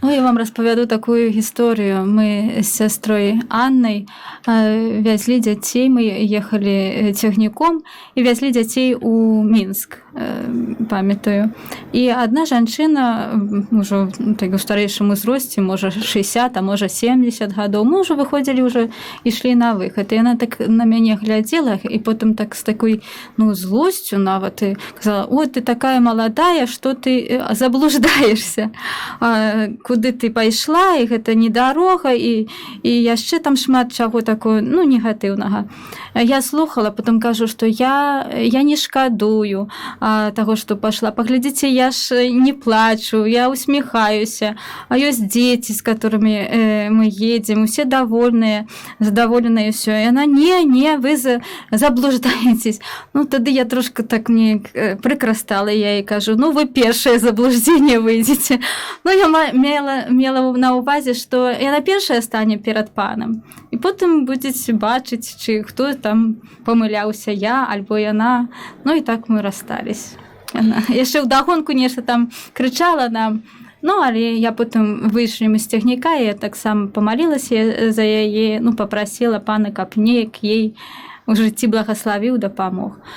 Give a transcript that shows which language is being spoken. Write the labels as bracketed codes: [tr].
[be] Ну, я вам распавяду такую гісторыю. Мы з сястрой Аннай вязлі дзяцей, мы ехалі цягніком і вязлі дзяцей у Мінск, памятаю. І адна жанчына, ўжо ў старэйшым узросце, можа 60, а можа 70 гадоў, мы ўжо выходзілі ўжо ішлі на выхад. І яна так на мяне глядзела, і потым так з такой, злосцю нават, і казала: «О, ты такая маладая, што ты заблуждаешься. Куды ты пайшла, і гэта не дарога, і яшчэ там шмат чаго такого, негатыўнага». Я слухала, потым кажу, што я не шкадую таго, што пашла. Паглядзіце, я ж не плачу, я усміхаюся, а ёсць дзеці, з которымі мы едзем, усе довольныя, задаволеная, все. [ru] И она: не, вы заблуждаетесь. [be] Ну, тады я трошки так мне прикро стала, я ей кажу: вы першае заблуждение выйдете. Ну, я мела на увазе, что яна першая стане перад панам. І потым будзеце бачыць, чи хто там памыляўся, я альбо яна. Ну, і так мы расстались. Яшчэ ўдагонку нешта там крычала нам. Ну, але я потым выйшлі мы з цягніка, я таксама памалілася за яе, папрасіла пана, каб неяк ей у жыцці благаславіў, дапамог.